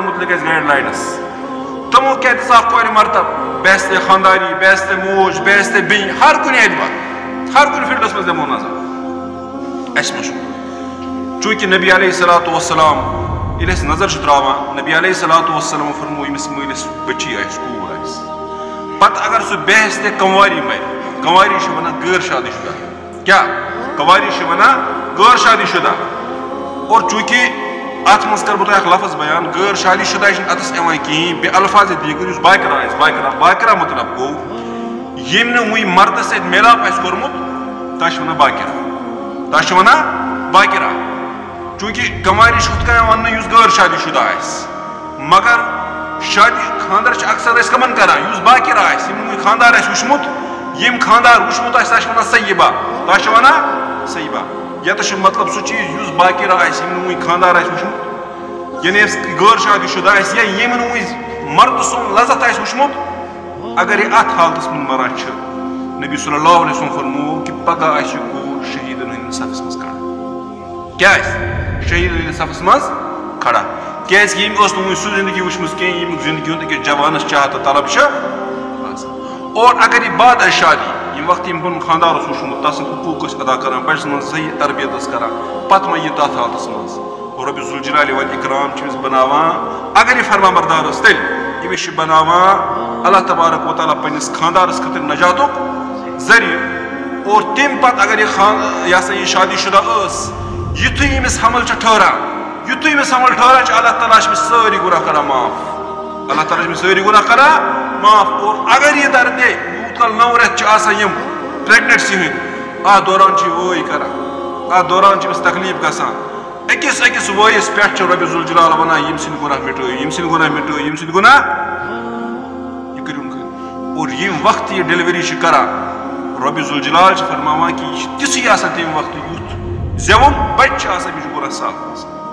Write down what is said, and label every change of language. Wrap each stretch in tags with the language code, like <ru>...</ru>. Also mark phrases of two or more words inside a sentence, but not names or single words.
<ks>مُتعلق اَسہِ گایڈ لاینس تِمو کیٛاہ دِژاو کورِ مرتب بے ہستے خانداری بے ہستے موج بے ہستے بیٚنہِ ہر کُنہِ اعتبار ہر کُنہِ فیٖلڈس منٛز دِمو نظر اَسہِ منٛز چھُ چوٗنٛکہِ نبی</ks> <ar>علیہ الصلوۃ والسلام</ar> <ks>ییٚلہِ أسۍ نظر چھِ تراوان نبی</ks> <ar>علیہ الصلوۃ والسلام</ar> <ks>فرمو ییٚمِس مٲلِس بٔچی آسہِ کوٗر آسہِ پتہٕ اگر سُہ بے ہستے کنواری مرِ کنواری چھِ ونان غٲر شادی شُدہ کیٛاہ کنواری چھِ ونان غٲر شادی شُدہ اور چوٗنٛکہِ اتھ منٛز کرٕ بہٕ تۄہہِ اکھ لفظ بیان غٲر شادی شُدہ چھِنہٕ اتھس یِوان کِہیٖنۍ بیٚیہِ الفاظ دیٖگر یُس باقرا آسہِ باقرا مطلب گوٚو ییٚمۍ نہٕ وُنہِ مردس سۭتۍ میلاپ آسہِ کوٚرمُت تتھ چھِ ونان باقرا چوٗنٛکہِ کنواری چھِ ہُتھ کٔنۍ وننہٕ یُس غٲر شادی شُدہ آسہِ مگر شادی خانٛدر چھِ اکثر أسۍ کمن کران یُس باقرا آسہِ ییٚمۍ نہٕ وُنہِ خانٛدار آسہِ وٕچھمُت ییٚمۍ خانٛدار وٕچھمُت آسہِ تتھ چھِ ونان سیبہ تتھ چھِ ونان سیبہ یتس چھُ مطلب سُہ چیٖز یُس باقرا آسہِ ییٚمۍ نہٕ وُنہِ خانٛدار آسہِ وٕچھمُت یعنی غٲر شادی شُدہ آسہِ یا ییٚمۍ نہٕ وُنہِ مرد سُنٛد لذت آسہِ وٕچھمُت اگر یہِ اتھ حالتس منٛز مران چھِ نبی</ks> <ar>صلی اللہ علیہ وسلم</ar> <ks>فرموو کہِ پگاہ آسہِ یہِ کوٗر شہیٖدن ہٕنٛدِس صفس منٛز کھڑا کیٛاہ آسہِ شہیٖدن ہٕنٛدِس صفس منٛز کھڑا کیٛازِ کہِ ییٚمۍ ٲس نہٕ وُنہِ سُہ زندگی وٕچھمٕژ کینٛہہ ییٚمیُک زندگی ہُنٛد أکِس جوانس چاہت تہٕ طلب چھِ آسان اور اگر یہِ بعد آسہِ شادی ییٚمہِ وقتہٕ ییٚمۍ پنُن خانٛدار اوس وٕچھمُت تس سٕنٛدۍ حقوٗق ٲسۍ ادا کران بچہِ سٕنٛز صحیح تربیت ٲس کران پتہٕ ما یہِ تتھ حالتس منٛز رۄبِ</ks> <ar>ذوالجلالِ والاِکرام</ar> <ks>چھِ أمِس بناوان اگر یہِ فرما بردار ٲس تیٚلہِ أمِس چھِ بناوان</ks> <ar>اللہ تبارک وتعالیٰ</ar> <ks>پننِس خانٛدارس خٲطرٕ نجاتُک ذٔریعہٕ اور تمہِ پتہٕ اگر یہِ ہسا یہِ شادی شُدہ ٲس یُتھُے أمِس حمل چھُ ٹھہران یُتھُے أمِس حمل ٹھہران چھُ</ks> <ar>اللہ تعالیٰ</ar> <ks>چھِ أمِس سٲری گُناہ کران معاف</ks> <ar>اللہ تعالیٰ</ar> <ks>چھِ أمِس سٲری گُناہ کران معاف اور اگر یہِ درٕ دِ یوٗت کال 9 رٮ۪تھ چھِ آسان یِم پریگننسی ہٕنٛدۍ اتھ دوران چھِ یہِ وٲے کران اتھ دوران چھِ أمِس تکلیٖف گژھان أکِس وٲیِس پٮ۪ٹھ چھِ رۄبِ ذوالجلال ونان ییٚمہِ سٕنٛدۍ گُناہ مِٹٲیِو ییٚمہِ سٕنٛدۍ گُناہ مِٹٲیِو ییٚمہِ سٕنٛدۍ گُناہ یہِ کٔرِو اور ییٚمہِ وقتہٕ یہِ ڈیلؤری چھِ کران رۄبِ ذوالجلال چھِ فرماوان کہِ یہِ چھِ تِژھٕے آسان تمہِ وقتہٕ یُتھ زٮ۪وُن بچہِ چھِ آسان أمِس چھُ گُناہ صاف آسان</ks>